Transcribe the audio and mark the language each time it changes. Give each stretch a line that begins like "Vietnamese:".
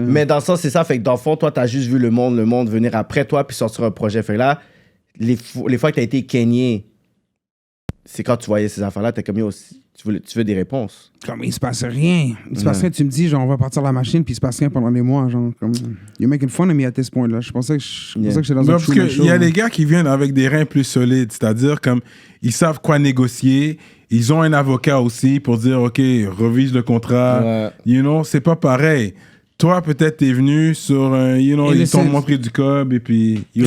French: Mais dans le sens, c'est ça. Fait que dans le fond, toi, t'as juste vu le monde venir après toi, puis sortir un projet. Fait que là, les fois que t'as été Kenyan, c'est quand tu voyais ces affaires-là, t'es comme, yo, tu veux des réponses. Comme, il se passe rien. Il se passe rien. Tu me dis, genre, on va partir la machine, puis il se passe rien pendant des mois.
English: Genre, comme, you're making fun of me at this point, là.
French: Je pensais que j'étais dans un show. Parce qu'il y a des gars qui viennent avec des reins plus solides. C'est-à-dire, comme, ils savent quoi négocier. Ils ont un avocat aussi pour dire, OK, revise le contrat. Ouais. You know, c'est pas pareil. Toi, peut-être, t'es venu sur un, you know, ils t'ont montré du cob, et puis...